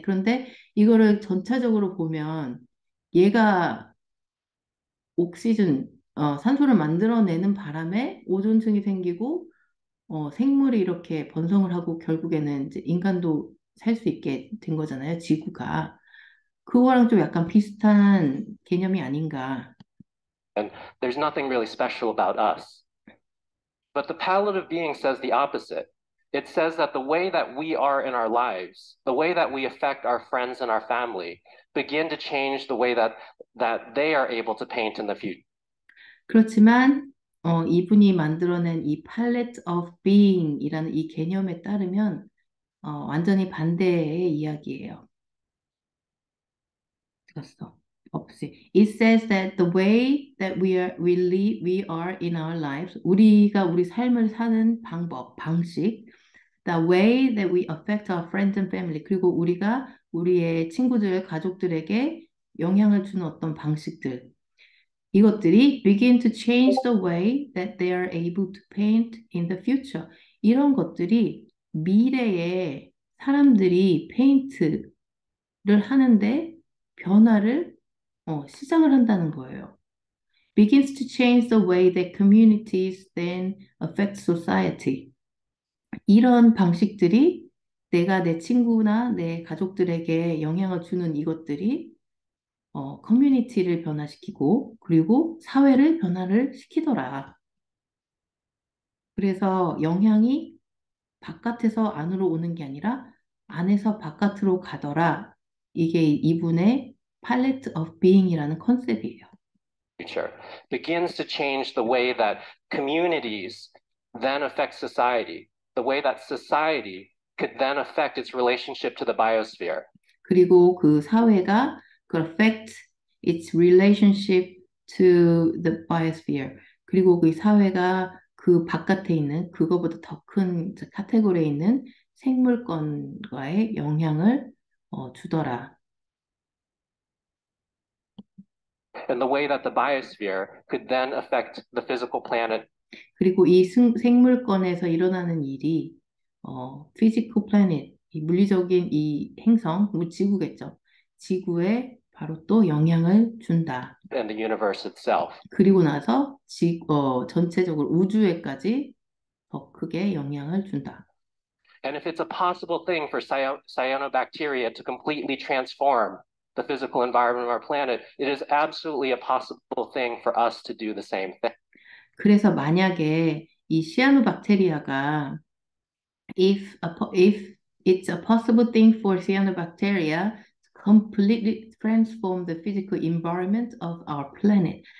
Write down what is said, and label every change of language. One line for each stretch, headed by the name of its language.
Korean: 그런데 이거를 전체적으로 보면 얘가 옥시즌, 산소를 만들어내는 바람에 오존층이 생기고 생물이 이렇게 번성을 하고 결국에는 이제 인간도 살 수 있게 된 거잖아요, 지구가. 그거랑 좀 약간 비슷한 개념이 아닌가.
English: and there's nothing really special about us. But the palette of being says the opposite. It says that the way that we are in our lives, the way that we affect our friends and our family, begin to change the way that they are able to paint in the future.
Korean: 그렇지만 이분이 만들어낸 이 palette of being이라는 이 개념에 따르면 완전히 반대의 이야기예요. 들었어. 없이.
English: It says that the way that we are in our lives,
Korean: 우리가 우리 삶을 사는 방법, 방식,
English: the way that we affect our friends and family,
Korean: 그리고 우리가 우리의 친구들, 가족들에게 영향을 주는 어떤 방식들, 이것들이
English: begin to change the way that they are able to paint in the future.
Korean: 이런 것들이 미래에 사람들이 페인트를 하는데 변화를 시작을 한다는 거예요.
English: Begins to change the way that communities then affect society.
Korean: 이런 방식들이 내가 내 친구나 내 가족들에게 영향을 주는 이것들이 커뮤니티를 변화시키고 그리고 사회를 변화를 시키더라. 그래서 영향이 바깥에서 안으로 오는 게 아니라 안에서 바깥으로 가더라. 이게 이분의 palette of being이라는 컨셉이에요.
English: Future begins to change the way that communities then affect society, the way that society could then affect its relationship to the biosphere.
Korean: 그리고 그 사회가 그
English: affect its relationship to the biosphere.
Korean: 그리고 그 사회가 그 바깥에 있는 그거보다 더 큰 카테고리에 있는 생물권과의 영향을 주더라.
English: And the way that the biosphere could then affect the physical planet.
Korean: 그리고 이 생물권에서 일어나는 일이
English: physical planet,
Korean: 이 물리적인 이 행성, 지구겠죠. 지구에 바로 또 영향을 준다.
English: And the universe itself.
Korean: 그리고 나서 전체적으로 우주에까지 더 크게 영향을 준다.
English: And if it's a possible thing for cyanobacteria to completely transform the physical environment of our planet, it is absolutely a possible thing for us to do the same thing.
Korean: 그래서 만약에 이 시아노박테리아가
English: if it's a possible thing for cyanobacteria to completely transform the physical environment of our planet.